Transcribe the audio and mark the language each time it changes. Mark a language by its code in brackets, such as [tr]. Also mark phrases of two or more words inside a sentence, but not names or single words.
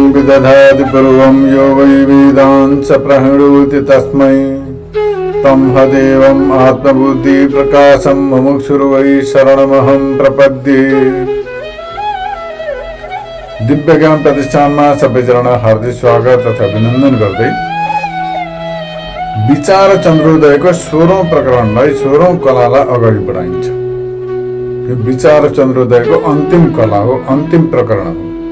[sa] दधाति पूर्वं यो वै वेदान् स प्रणोति तस्मै तमहदेवम् आत्मबुद्धि प्रकाशं मुमुक्षुर्वै शरणमहं प्रपद्ये। [ne] दिव्य ज्ञान प्रतिष्ठानमा सबैजना हार्दिक स्वागत तथा अभिनन्दन गर्दै विचार चन्द्रोदयको 16औं प्रकरणलाई 16औं कलालाई अगाडि बढाइन्छ। यो विचार चन्द्रोदयको अन्तिम कला हो, अन्तिम प्रकरण हो।